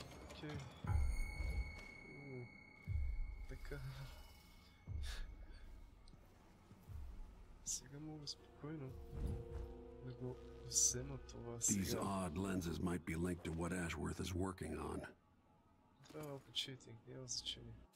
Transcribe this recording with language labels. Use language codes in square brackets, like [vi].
[bg] Окей. Така. Сега мога спокойно да го взема това сега. [en] These odd lenses might be linked to what Ashworth is working on. [bg] Това е малко читинг, няма значение.